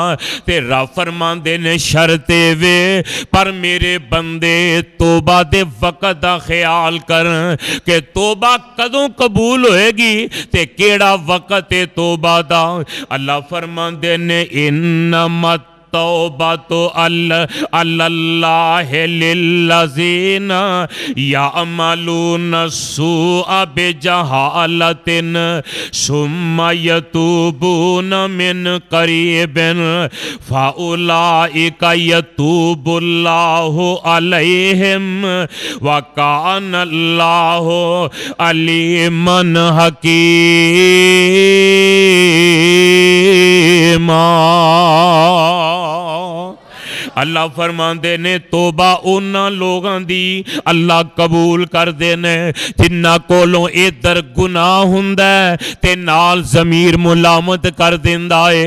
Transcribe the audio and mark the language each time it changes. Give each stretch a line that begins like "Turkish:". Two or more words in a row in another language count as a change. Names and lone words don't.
Punjabi: تے رب فرماتے نے شرط وے پر میرے بندے توبہ دے وقت دا خیال کر کہ توبہ کدوں قبول ہوئے گی تے کیڑا وقت ہے توبہ دا. اللہ فرماتے نے
Arabic: إنما التوبة الله للذين يعملون السوء بجهالة ثم يتوبون من قريب فأولئك يتوب الله عليهم و كان الله عليما حكيما.
Punjabi: اللہ فرماتے نے توبہ انہاں لوگاں دی اللہ قبول کر دینے جنہاں کولوں ادھر گناہ ہندا تے نال ضمیر ملامت کر دندا ہے.